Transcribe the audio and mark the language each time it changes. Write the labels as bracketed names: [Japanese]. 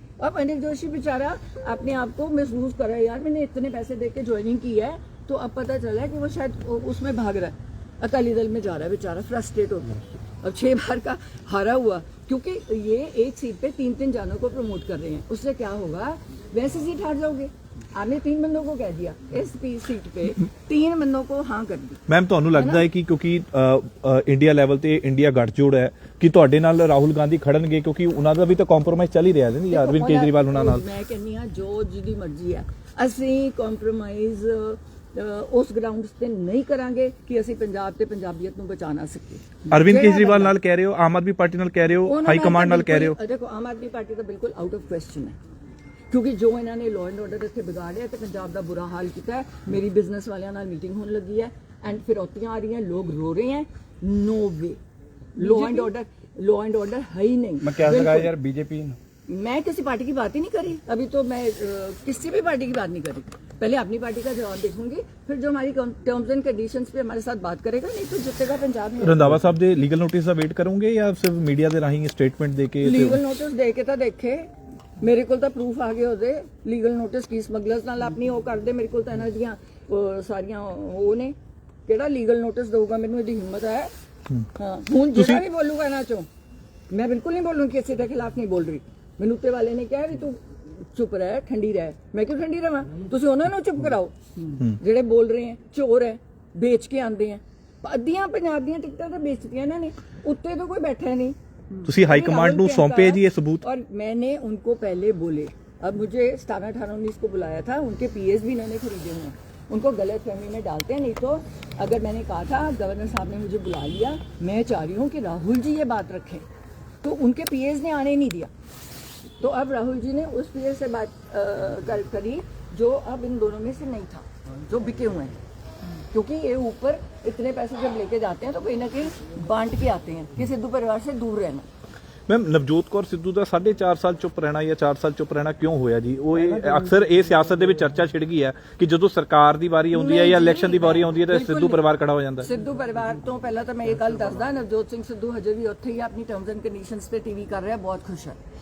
[Hindi] अब अनिल जोशी बेचारा अपने आप को महसूस कर रहा है, यार मैंने इतने पैसे दे के ज्वाइनिंग की है, तो अब पता चला है कि वो शायद उसमें भाग रहा है, अकाली दल में जा रहा है बेचारा, फ्रस्ट्रेट होता है। अब 6 बार का हारा हुआ, क्योंकि ये एक सीट पे 3-3 जानों को प्रमोट कर रहे हैं। उससे क्या होगा, वैसे सीट हार जाओगे। आपने 3 बंदों को कह दिया, इस सीट पे 3 बंदों को हाँ कर दी। [Punjabi] ਮੈਮ ਤੁਹਾਨੂੰ ਲੱਗਦਾ ਹੈ ਕਿ ਕਿਉਂਕਿ ਇੰਡੀਆ ਲੈਵਲ ਤੇ ਇੰਡੀਆ ਗੱਠਜੋੜ ਹੈ ਕਿ ਤੁਹਾਡੇ ਨਾਲ ਰਾਹੁਲ ਗਾਂਧੀ ਖੜਨਗੇ, ਕਿਉਂਕਿ ਉਹਨਾਂ ਦਾ ਵੀ ਤਾਂ ਕੰਪਰੋਮਾਈਜ਼ ਚੱਲ ਹੀ ਰਿਹਾ ਹੈ ਨਾ ਅਰਵਿੰਦ ਕੇਜਰੀਵਾਲ ਉਹਨਾਂ ਨਾਲ। ਮੈਂ ਕਹਿੰਦੀ ਹਾਂ ਜੋ ਜਿਹਦੀ ਮਰਜ਼ੀ ਹੈ, ਅਸੀਂ ਕੰਪਰੋਮਾਈਜ਼ ਉਸ ਗਰਾਊਂਡਸ ਤੇ ਨਹੀਂ ਕਰਾਂਗੇ ਕਿ ਅਸੀਂ ਪੰਜਾਬ ਤੇ ਪੰਜਾਬੀਅਤ ਨੂੰ ਬਚਾ ਨਾ ਸਕੀਏ। ਅਰਵਿੰਦ ਕੇਜਰੀਵਾਲ ਨਾਲ ਕਹਿ ਰਹੇ ਹੋ, ਆਮ ਆਦਮੀ ਪਾਰਟੀ ਨਾਲ ਕਹਿ ਰਹੇ ਹੋ, ਹਾਈ ਕਮਾਂਡ ਨਾਲ ਕਹਿ ਰਹੇ ਹੋ। ਦੇਖੋ ਆਮ ਆਦਮੀ ਪਾਰਟੀ ਤਾਂ ਬਿਲਕੁਲ ਆਊਟ ਆਫ ਕੁਐਸਚਨ ਹੈ, ਕਿਉਂਕਿ ਜੋ ਇਹਨਾਂ ਨੇ ਲਾਅ ਐਂਡ ਆਰਡਰ ਇੱਥੇ ਵਿਗਾੜਿਆ ਤੇ ਪੰਜਾਬ ਦਾ ਬੁਰਾ ਹਾਲ ਕੀਤਾ ਹੈ। ਮੇਰੀ ਬਿਜ਼ਨਸ ਵਾਲਿਆਂ ਨਾਲ ਮੀਟਿੰਗ ਹੋਣ ਲੱਗੀ ਹੈ ਐਂਡ ਫਿਰੌਤੀਆਂ ਆ ਰਹੀਆਂ, [Hindi] ਲੋग रो रहे हैं। No way, law and order है ही नहीं। मैं क्या लगाया यार बीजेपी। मैं किसी पार्टी की बात ही नहीं करी अभी, तो मैं किसी भी पार्टी की बात नहीं करी। पहले अपनी पार्टी का जवाब देखूंगी, फिर जो हमारी टर्म्स एंड कंडीशंस पे हमारे साथ बात करेगा, नहीं तो जितेगा पंजाब में। [Punjabi] ਰੰਧਾਵਾ ਸਾਹਿਬ ਦੇ ਲੀਗਲ ਨੋਟਿਸ ਦਾ ਵੇਟ ਕਰੋਗੇ ਜਾਂ ਸਿਰਫ ਮੀਡੀਆ ਦੇ ਰਾਹੀਂ ਸਟੇਟਮੈਂਟ ਦੇ ਕੇ? ਲੀਗਲ ਨੋਟਿਸ ਦੇ ਕੇ ਤਾਂ ਦੇਖੇ, ਮੇਰੇ ਕੋਲ ਤਾਂ ਪ੍ਰੂਫ ਆ ਗਏ ਉਹਦੇ। ਲੀਗਲ ਨੋਟਿਸ ਕੀ ਸਮਗਲਰਸ ਨਾਲ ਆਪਣੀ ਉਹ ਕਰਦੇ, ਮੇਰੇ ਕੋਲ ਤਾਂ ਇਹਨਾਂ ਦੀਆਂ ਸਾਰੀਆਂ ਉਹ ਨੇ। ਕਿਹੜਾ ਲੀਗਲ ਨੋਟਿਸ ਦਊਗਾ ਮੈਨੂੰ, ਇਹਦੀ ਹਿੰਮਤ ਹੈ? ਹਾਂ, ਹੁਣ ਜਿਹੜਾ ਵੀ ਬੋਲੂਗਾ ਇਹਨਾਂ ਚੋਂ, ਮੈਂ ਬਿਲਕੁਲ ਨਹੀਂ ਬੋਲੂੰ, ਕਿਸੇ ਦੇ ਖਿਲਾਫ ਨਹੀਂ ਬੋਲ ਰਹੀ। ਮੈਨੂੰ ਉੱਤੇ ਵਾਲੇ ਨੇ ਕਿਹਾ ਵੀ ਤੂੰ ਚੁੱਪ ਰਹਿ, ਠੰਡੀ ਰਹਿ। ਮੈਂ ਕਿਉਂ ਠੰਡੀ ਰਵਾਂ? ਤੁਸੀਂ ਉਹਨਾਂ ਨੂੰ ਚੁੱਪ ਕਰਾਓ ਜਿਹੜੇ ਬੋਲ ਰਹੇ ਹੈ, ਚੋਰ ਹੈ, [Hindi] बेच के आते हैं। [Punjabi] ਅੱਧੀਆਂ ਪੰਜਾਬ ਦੀਆਂ ਟਿਕਟਾਂ ਤਾਂ बेचतियां ਇਹਨਾਂ ਨੇ, ਉੱਤੇ [Hindi] तो कोई बैठा नहीं। [Punjabi] ਤੁਸੀਂ ਹਾਈ ਕਮਾਂਡ ਨੂੰ [Hindi] सौंपे जी ये सबूत? और मैंने उनको पहले बोले, अब मुझे 17, 18, 19 को बुलाया था, उनके पीएस भी इन्होंने खरीदे हुए हैं। उनको गलत फहमी में डालते हैं। नहीं तो अगर मैंने कहा था, गवर्नर साहब ने मुझे बुला लिया, मैं चाह रही हूँ कि राहुल जी ये बात रखें, तो उनके पीएस ने आने नहीं दिया। तो अब राहुल जी ने उस पीएस से बात करी जो अब इन दोनों में से नहीं था, जो बिके हुए हैं। क्योंकि ये ऊपर इतने पैसे जब लेके जाते हैं तो कहीं ना कहीं बांट के आते हैं कि सिद्धू परिवार से दूर रहना। [Punjabi] ਮੈਮ ਨਵਜੋਤ ਕੌਰ ਸਿੱਧੂ ਦਾ 4.5 ਸਾਲ ਚੁੱਪ ਰਹਿਣਾ ਜਾਂ 4 ਸਾਲ ਚੁੱਪ ਰਹਿਣਾ ਕਿਉਂ ਹੋਇਆ ਜੀ? ਉਹ ਅਕਸਰ ਇਹ ਸਿਆਸਤ ਦੇ ਵਿੱਚ ਚਰਚਾ ਛਿੜ ਗਈ ਹੈ ਕਿ ਜਦੋਂ ਸਰਕਾਰ ਦੀ ਵਾਰੀ ਆਉਂਦੀ ਹੈ ਜਾਂ ਇਲੈਕਸ਼ਨ ਦੀ ਵਾਰੀ ਆਉਂਦੀ ਹੈ ਤਾਂ ਸਿੱਧੂ ਪਰਿਵਾਰ ਖੜਾ ਹੋ ਜਾਂਦਾ ਹੈ। ਸਿੱਧੂ ਪਰਿਵਾਰ ਤੋਂ ਪਹਿਲਾਂ ਤਾਂ ਮੈਂ ਇਹ ਗੱਲ ਦੱਸਦਾ, ਨਵਜੋਤ ਸਿੰਘ ਸਿੱਧੂ ਹਜੇ ਵੀ ਉੱਥੇ ਹੀ ਆਪਣੀ ਟਰਮਸ ਐਂਡ ਕੰਡੀਸ਼ਨਸ ਤੇ ਟੀਵੀ ਕਰ ਰਿਹਾ, ਬਹੁਤ ਖੁਸ਼ ਹੈ।